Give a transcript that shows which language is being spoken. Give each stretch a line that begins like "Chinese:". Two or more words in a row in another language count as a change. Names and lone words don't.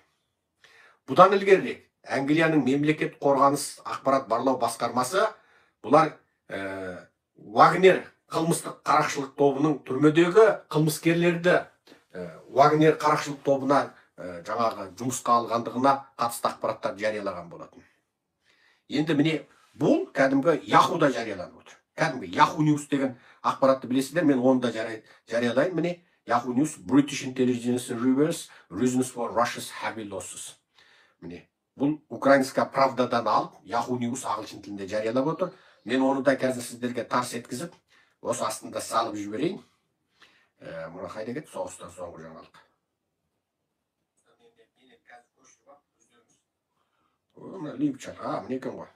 Kazakh: Бұдан ілгерірек Англияның мемлекет қорғаныс ақпарат барлау басқармасы бұлар Вагнер қылмыстық қарақшылық тобының түрмедегі қылмыскерлерді Вагнер қарақшылық тобына жаңағы жұмысқа алғандығына қатысты ақпараттар жариялаған болатын. Енді міне бұл кәдімгі Яхуда жарияланып отыр. Кәдімгі Yahoo News деген ақпаратты білесіздер, мен оны да жариялайын.
English: Міне Yahoo News, British Intelligence Reverse Reasons for Russia's Heavy Losses.
Kazakh: Міне бұл украинска правдадан алып, Yahoo News ағылшын тілінде жариялап отыр. Мен оны да қазір сіздерге тарс еткізіп, осы астында салып жіберейін. Мұны қайда кетті? Соғыстан соңғы жаңалық. Міне екен ғой.